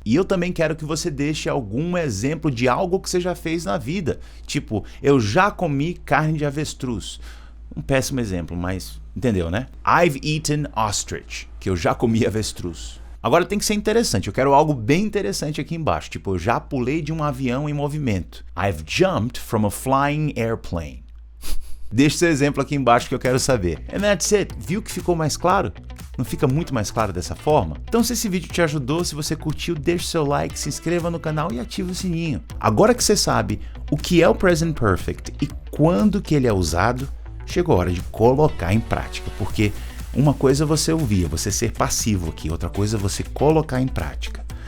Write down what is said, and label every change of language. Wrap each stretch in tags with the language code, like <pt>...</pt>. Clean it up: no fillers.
<pt>E eu também quero que você deixe algum exemplo de algo que você já fez na vida. Tipo, eu já comi carne de avestruz. Um péssimo exemplo, mas entendeu, né?</pt> <en>I've eaten ostrich,</en> <pt>que eu já comi avestruz. Agora tem que ser interessante. Eu quero algo bem interessante aqui embaixo. Tipo, eu já pulei de um avião em movimento.</pt> <en>I've jumped from a flying airplane.</en> <pt>Deixa seu exemplo aqui embaixo que eu quero saber.</pt> <en>And that's it.</en> <pt>Viu que ficou mais claro? Não fica muito mais claro dessa forma? Então se esse vídeo te ajudou, se você curtiu, deixa seu like, se inscreva no canal e ativa o sininho. Agora que você sabe o que é o Present Perfect e quando que ele é usado, chegou a hora de colocar em prática, porque uma coisa é você ouvir, você ser passivo aqui, outra coisa é você colocar em prática.</pt>